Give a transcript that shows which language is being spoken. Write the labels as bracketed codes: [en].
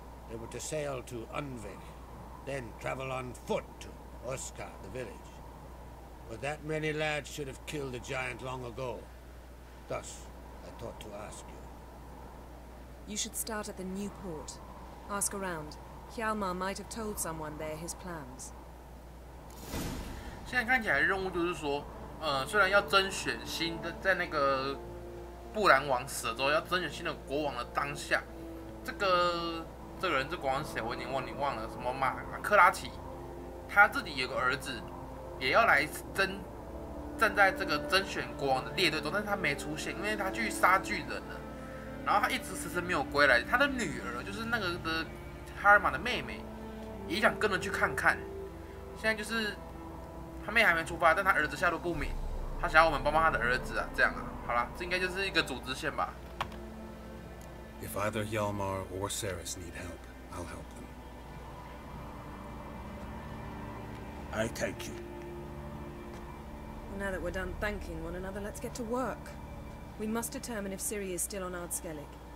[en] They were to sail to Undvik, then travel on foot to Oskar, the village. But that many lads should have killed the giant long ago. Thus, I thought to ask you. You should start at the new port. Ask around. Hjalmar might have told someone there his plans. [zh] 现在看起来任务就是说，虽然要甄选新的，在那个布兰王死了之后，要甄选新的国王的当下，这个人这国王是谁？我已经忘了，什么马克拉奇，他自己有个儿子，也要来站在这个甄选国王的列队中，但是他没出现，因为他去杀巨人了。然后他一直迟迟没有归来，他的女儿就是那个的哈尔玛的妹妹，也想跟着去看看。现在就是他妹还没出发，但他儿子下落不明，他想要我们帮他的儿子啊，这样啊，好啦，这应该就是一个组织线吧。 [en] If either Hjalmar or Ceres need help, I'll help them. I thank you. Well, now that we're done thanking one another, let's get to work. We must determine if Ciri is still on Ardskellig.